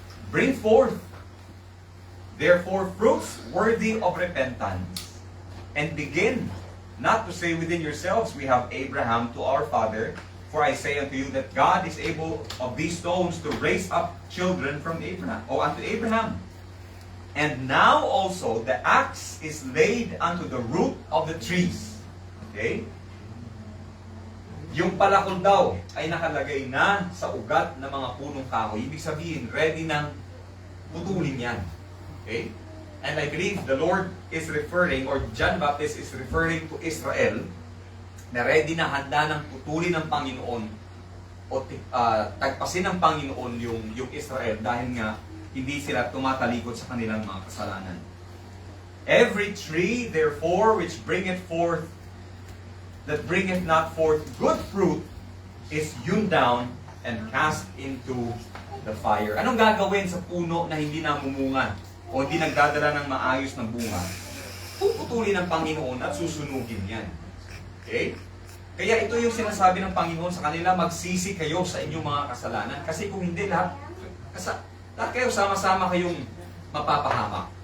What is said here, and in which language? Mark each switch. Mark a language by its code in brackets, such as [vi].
[en] Bring forth, therefore, fruits worthy of repentance, and begin not to say within yourselves, we have Abraham to our father. For I say unto you that God is able of these stones to raise up children from Abraham, or unto Abraham. And now also the axe is laid unto the root of the trees. Okay? [tl] Yung palakol daw ay nakalagay na sa ugat ng mga punong kahoy. Ibig sabihin, ready nang putulin yan. Okay? [en] And I believe the Lord is referring, or John Baptist is referring to Israel, [tl] na ready na handa ng putulin ng Panginoon o tagpasin ng Panginoon yung Israel dahil nga hindi sila tumatalikod sa kanilang mga kasalanan. [en] Every tree, therefore, which bringeth forth, that bringeth not forth good fruit, is hewn down and cast into the fire. [tl] Anong gagawin sa puno na hindi namumunga o hindi nagdadala ng maayos na bunga? Puputulin ng Panginoon at susunugin yan. Okay? Kaya ito yung sinasabi ng Panginoon sa kanila, magsisi kayo sa inyong mga kasalanan. Kasi kung hindi, lahat kayo sama-sama kayong mapapahamak.